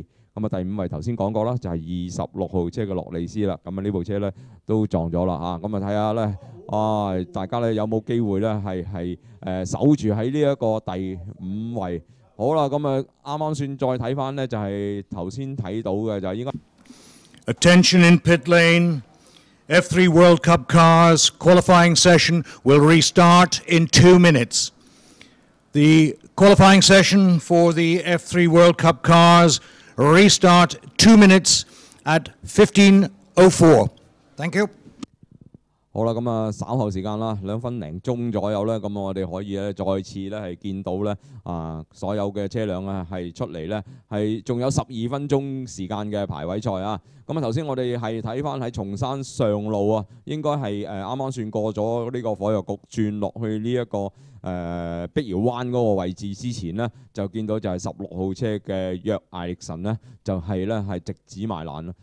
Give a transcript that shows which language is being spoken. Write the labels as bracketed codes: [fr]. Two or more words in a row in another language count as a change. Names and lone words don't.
[yue] 咁第5位頭先講過啦，就係26號車嘅洛利斯啦。咁呢部車咧都撞咗啦咁睇下咧，大家咧有冇機會咧係守住喺呢一個第5位。好啦，咁啱啱算再睇翻咧，就係頭先睇到嘅就應該。 [en] Attention in pit lane. F3 World Cup cars qualifying session will restart in 2 minutes. The qualifying session for the F3 World Cup cars restart 2 minutes at 15:04. Thank you. [yue] 好啦，咁稍後時間啦，2分零鐘左右咧，咁我哋可以咧再次咧係見到咧所有嘅車輛係出嚟咧係仲有12分鐘時間嘅排位賽啊。咁頭先我哋係睇翻喺松山上路應該係啱啱算過咗呢個火藥局轉落去呢一個碧瑤灣嗰個位置之前呢，就見到就係16號車嘅約艾力神呢，就係咧係直指埋欄啦。